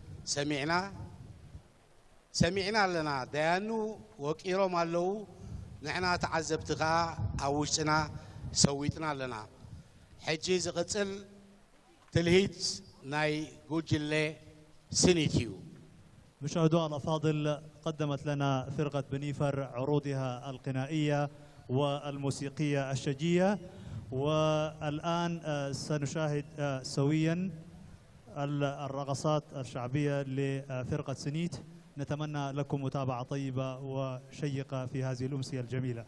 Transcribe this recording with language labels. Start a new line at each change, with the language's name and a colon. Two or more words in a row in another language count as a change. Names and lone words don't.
Tigrinya: ሰሚዕና ኣለና ዳያኑ ወቂሮም ኣለዉ ንሕና ተዓዘብቲ ከዓ ኣብ ውሽጥና ሰዊጥና ኣለና ሕጂ ዝቕፅል ትልሂት ናይ ጉጅለ ስኒት እዩ
Arabic: مشاهدونا الأفاضل قدمت لنا فرقة بنيفر عروضها الغنائية والموسيقية الشجية والآن سنشاهد سويا الرقصات الشعبية لفرقة سنيت نتمنى لكم متابعة طيبة وشيقة في هذه الأمسية الجميلة